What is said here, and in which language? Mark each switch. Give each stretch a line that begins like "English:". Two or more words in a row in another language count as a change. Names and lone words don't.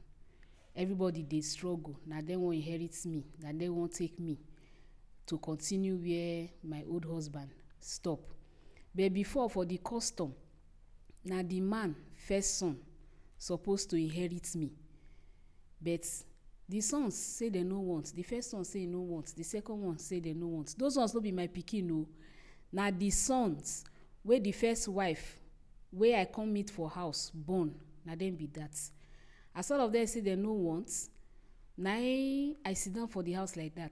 Nigerian Pidgin: Everybody they struggle. Now they won't inherit me. Now they won't take me to continue where my old husband stop. But before, for the custom, now the man first son supposed to inherit me, but The sons say they no want. The first one say no want. The second one say they no want. Those ones no be my pikin o. Na the sons wey the first wife wey I come meet for house born, na dem be that. As all of them say they no want, na I sit down for the house like that.